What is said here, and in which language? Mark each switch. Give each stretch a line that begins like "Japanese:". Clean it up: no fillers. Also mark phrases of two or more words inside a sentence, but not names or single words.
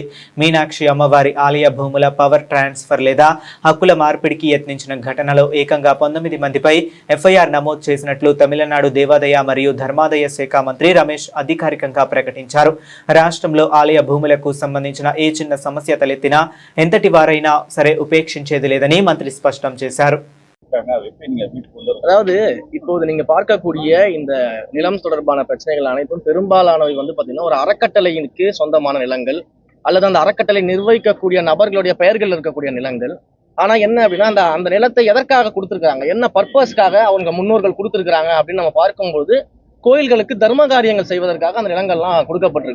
Telugu: మీనాక్షి అమ్మవారి ఆలయ భూముల
English: power transfer
Telugu: లేదా హక్కుల మార్పిడికి యత్నించిన ఘటనలో ఏకంగా 19 మందిపై ఎఫ్ఐఆర్ నమోదు చేసినట్లు తమిళనాడు దేవాదాయ మరియు ధర్మాదాయ శాఖ మంత్రి రమేష్ అధికారికంగా ప్రకటించారు. రాష్ట్రంలో ఆలయ భూములకు సంబంధించిన ఏ చిన్న సమస్య తలెత్తినా ఎంతటి వారైనా సరే ఉపేక్షించేది లేదని మంత్రి స్పష్టం చేశారు.
Tamil: அதாவது இப்போது நீங்க பார்க்கக்கூடிய இந்த நிலம் தொடர்பான பிரச்சனைகள் அனைத்தும் பெரும்பாலானவை வந்து பாத்தீங்கன்னா ஒரு அறக்கட்டளைக்கு சொந்தமான நிலங்கள் அல்லது அந்த அறக்கட்டளை நிர்வகிக்கக்கூடிய நபர்களுடைய பெயர்கள் இருக்கக்கூடிய நிலங்கள். ஆனா என்ன அப்படின்னா அந்த நிலத்தை எதற்காக கொடுத்துருக்காங்க, என்ன பர்பஸ்க்காக அவங்க முன்னோர்கள் கொடுத்துருக்காங்க அப்படின்னு நம்ம பார்க்கும்போது கோயில்களுக்கு தர்ம காரியங்கள் செய்வதற்காக அந்த நிலங்கள்லாம் கொடுக்கப்பட்டிருக்கு.